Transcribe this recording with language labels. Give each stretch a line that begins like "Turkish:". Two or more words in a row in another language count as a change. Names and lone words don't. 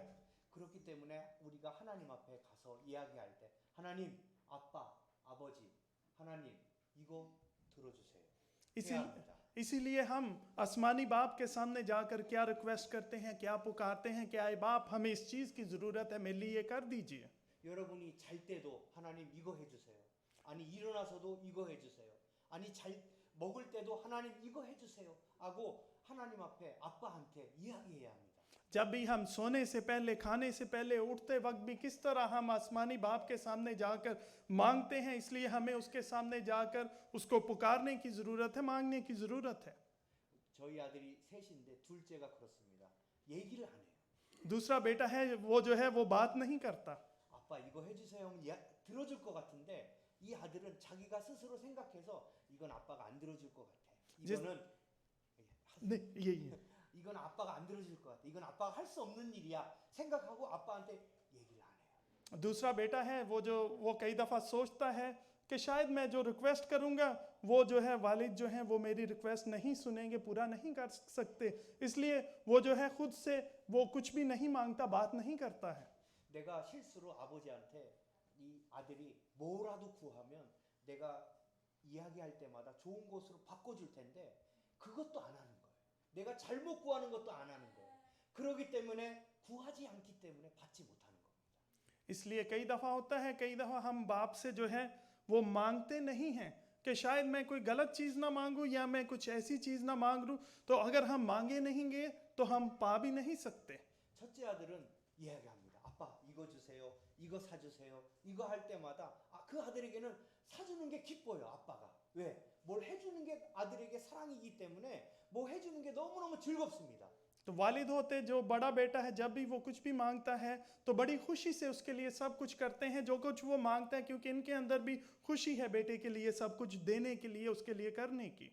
Korean: 그렇기 때문에 우리가 하나님 앞에 가서 이야기할 때 하나님, 아빠, 아버지, 하나님 이거 들어주세요. 해야 합니다.
Hindi: इसीलिए हम आसमानी बाप के सामने जाकर क्या रिक्वेस्ट करते हैं, क्या पुकारते हैं कि आए बाप हमें इस चीज़ की ज़रूरत है, मेरे लिए ये कर दीजिए।
Korean: 여러분이 잘 때도 하나님 이거 해주세요. 아니 일어나서도 이거 해주세요. 아니 잘 먹을 때도 하나님 이거 해주세요 하고 하나님 앞에 아빠한테 이야기해야 합니다.
Hindi: जब भी हम सोने से पहले, खाने से पहले, उठते वक्त भी किस तरह हम आसमानी बाप के सामने जाकर मांगते हैं, इसलिए हमें उसके सामने जाकर उसको पुकारने की ज़रूरत है, मांगने की ज़रूरत है।
Korean: 저희 아들이 셋인데 둘째가 그렇습니다. 얘기를 안 해요.
Hindi: दूसरा बेटा है वो जो है वो बात नहीं करता।
Korean: 아빠 이거 해주세요 하면 들어줄 것 같은데 이 아들은 자기가 스스로 생각해서 이건 아빠가 안 들어줄 것 같아. 이건 아빠가 안 들어줄 것 같아. 이건 아빠가 할 수 없는 일이야 생각하고 아빠한테 얘기를 안 해요.
Hindi: दूसरा बेटा है वो कई दफ़ा सोचता है कि शायद मैं जो रिक्वेस्ट करूंगा वो जो है वालिद जो हैं वो मेरी रिक्वेस्ट नहीं सुनेंगे, पूरा नहीं कर सकते, इसलिए वो जो है खुद से वो कुछ भी नहीं मांगता, बात नहीं करता है।
Korean: 내가 실수로 아버지한테 이 아들이 뭐라도 구하면 내가 이야기할 때마다 좋은 곳으로 바꿔줄 텐데 그것도 안 하는 거예요. 내가 잘못 구하는 것도 안 하는 거예요. 그러기 때문에 구하지 않기 때문에 받지 못하는 겁니다.
Hindi: इसलिए कई दफ़ा होता है, कई दफ़ा हम बाप से जो है वो मांगते नहीं हैं कि शायद मैं कोई गलत चीज़ ना मांगूं या मैं कुछ ऐसी चीज़ ना मांग लूं, तो अगर हम मांगे नहीं तो हम पा भी नहीं सकते।
Korean: 첫째 아들은 이야기합니다. 아빠 이거 주세요. 이거 사주세요. 이거 할 때마다 그 아들에게는 사주는 게 기뻐요. 아빠가. 왜? 뭘 해주는 게 아들에게 사랑이기 때문에 뭐 해주는 게 너무너무 즐겁습니다.
Hindi: तो वालिद होते जो बड़ा बेटा है जब भी वो कुछ भी मांगता है तो बड़ी खुशी से उसके लिए सब कुछ करते हैं जो कुछ वो मांगता है, क्योंकि इनके अंदर भी खुशी है बेटे के लिए सब कुछ देने के लिए, उसके लिए करने की।